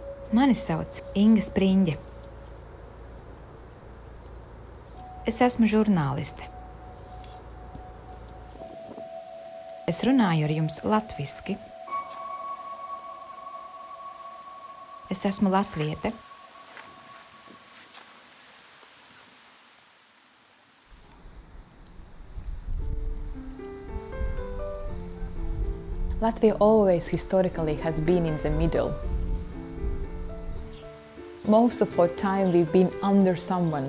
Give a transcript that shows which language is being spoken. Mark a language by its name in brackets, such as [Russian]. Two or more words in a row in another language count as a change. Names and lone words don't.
[Latvian] Mani sauc Inga Spriņģe. Es esmu žurnāliste. Es runāju ar jums latviski. Es esmu latviete. [English] Latvia always historically has been in the middle. Most of our time we've been under someone.